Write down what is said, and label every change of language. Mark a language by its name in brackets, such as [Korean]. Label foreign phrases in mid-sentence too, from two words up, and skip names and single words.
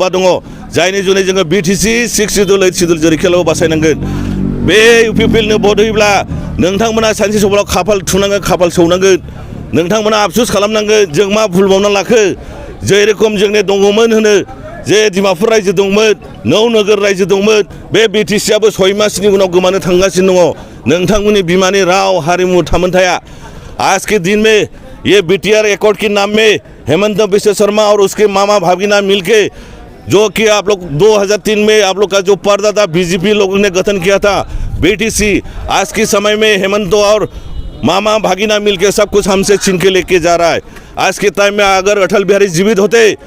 [Bodo] दङ जायनि जुनै जोङो बिटिसि 6 शिडिउल 8 शिडिउल जरिखेलाव बासायनांगोन बे इउपिपिएलनो भट होयोब्ला नोंथांमोना सानसे समाव खाफाल थुनांगोन खाफाल सौनांगोन नोंथांमोना आफसुस खालामनांगोन जों मा भुल मावना लाखो जे रोखोम जोंने दङमोन होनो जे डिमापुर रायजो दंमोन नौनोगोर रायजो दंमोन बे बिटिसिआबो 6 मासनि उनाव गोमानो थांगासिनो दङ नोंथांमोननि बिमानि राव हारिमु थामोनथाया [Hindi] आज के दिन में ये बिटिआर एकॉर्ड के नाम में हेमंत बिश्व शर्मा और उसके मामा भागीना मिलके जो कि आप लोग 2003 में आप लोग का जो पर्दा था बीजेपी लोगों ने गठन किया था बीटीसी आज के समय में हेमंत और मामा भागीना मिलके सब कुछ हमसे छीन के लेके जा रहा है आज के टाइम में अगर अटल बिहारी जीवित होते